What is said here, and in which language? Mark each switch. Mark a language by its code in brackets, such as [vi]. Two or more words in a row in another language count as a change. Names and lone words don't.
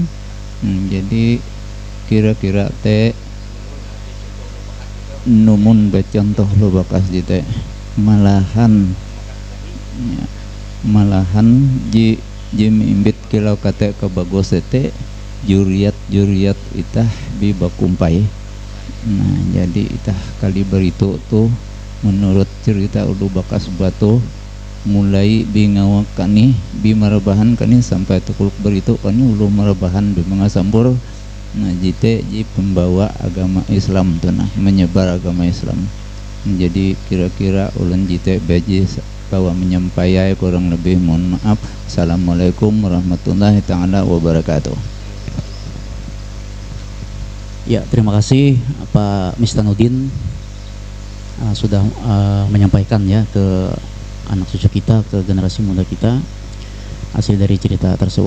[bkr] Jadi kira-kira teh numun becontoh lo bakas jite malahan ya, malahan ji mimbit kilau kate ke bagos teh juriat itah bi Bakumpai. Nah jadi itah kali beritu tuh [id] menurut cerita [bkr] ulu bakas batu mulai bingawak kani bi marabahan kani sampai tukuluk beritu kani ulu marabahan bi mengasambur. Nah jite ji [id] pembawa agama Islam [bkr] tuh nah, [id] menyebar agama Islam. [bkr] Jadi kira-kira ulen jite baji [id] bahwa menyampaikan kurang lebih mohon maaf. [ar] السلام عليكم ورحمة الله تعالى وبركاته. [id] Ya, terima kasih Pak Mistanudin sudah menyampaikan ya ke anak cucu kita, ke generasi muda kita hasil dari cerita tersebut.